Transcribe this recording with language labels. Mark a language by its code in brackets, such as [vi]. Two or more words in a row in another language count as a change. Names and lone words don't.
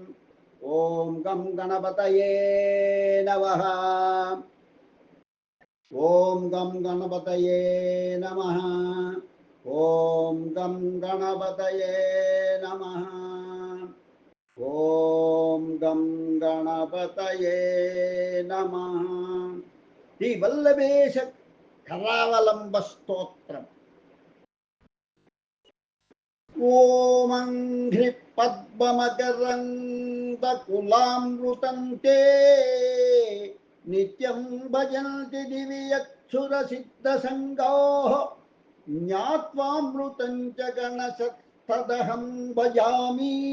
[sa] ॐ गं गणपतये नमः। ॐ गं गणपतये नमः। ॐ गं गणपतये नमः। ॐ గం గణపతయే నమః. శ్రీ వల్లభేశ కరావలంబ స్తోత్రం. ఓం హ్రీ పద్మమకరందకులామృతం తే నిత్యం భజంతి దివ్యక్షురసిద్ధసంగాః జ్ఞాత్వామృతం చ గణశతదహం భజామి.